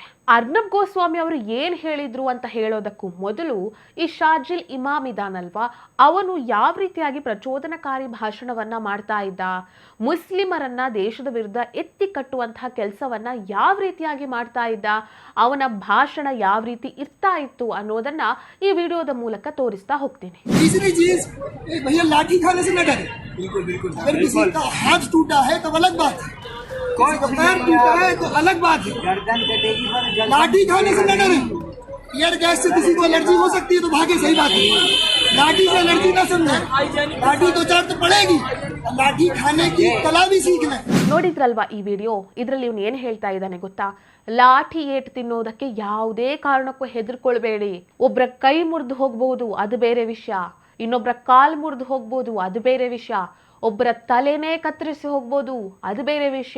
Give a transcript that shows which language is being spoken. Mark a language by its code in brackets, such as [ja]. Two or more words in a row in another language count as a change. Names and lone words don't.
[kn] ಅರ್ನಬ್ ಗೋಸ್ವಾಮಿ ಅವರು ಏನ್ ಹೇಳಿದ್ರು ಅಂತ ಹೇಳೋದಕ್ಕೂ ಮೊದಲು ಈ ಶಾರ್ಜಿಲ್ ಇಮಾಮ್ ಇದಾನಲ್ವಾ, ಅವನು ಯಾವ ರೀತಿಯಾಗಿ ಪ್ರಚೋದನಕಾರಿ ಭಾಷಣವನ್ನ ಮಾಡ್ತಾ ಇದ್ದ, ಮುಸ್ಲಿಮರನ್ನ ದೇಶದ ವಿರುದ್ಧ ಎತ್ತಿ ಕಟ್ಟುವಂತಹ ಕೆಲಸವನ್ನ ಯಾವ ರೀತಿಯಾಗಿ ಮಾಡ್ತಾ ಇದ್ದ, ಅವನ ಭಾಷಣ ಯಾವ ರೀತಿ ಇರ್ತಾ ಇತ್ತು ಅನ್ನೋದನ್ನ ಈ ವಿಡಿಯೋದ ಮೂಲಕ ತೋರಿಸ್ತಾ ಹೋಗ್ತೀನಿ. [hi] पैर टूटा है तो अलग बात है, लाठी खाने से न डरे। एयर गैस से किसी को एलर्जी हो सकती है तो भागे, सही बात है। लाठी से एलर्जी ना समझे, लाठी दो चार तो पड़ेगी, लाठी खाने की कला भी सीखना। [kn] ನೋಡಿದ್ರಲ್ವಾ ಈ ವಿಡಿಯೋ? ಇದರಲ್ಲಿ ಇವನು ಏನು ಹೇಳ್ತಾ ಇದ್ದಾನೆ ಗೊತ್ತಾ? ಲಾಠಿ ಏಟು ತಿನ್ನೋದಕ್ಕೆ ಯಾವುದೇ ಕಾರಣಕ್ಕೂ ಹೆದರ್ಕೊಳ್ಬೇಡಿ. ಒಬ್ರ ಕೈ ಮುರಿದು ಹೋಗ್ಬಹುದು, ಅದು ಬೇರೆ ವಿಷಯ. ಇನ್ನೊಬ್ರ ಕಾಲ್ ಮುರಿದು ಹೋಗ್ಬೋದು, ಅದು ಬೇರೆ ವಿಷಯ. ಒಬ್ಬರ ತಲೆನೇ ಕತ್ತರಿಸಿ ಹೋಗ್ಬೋದು, ಅದು ಬೇರೆ ವಿಷಯ.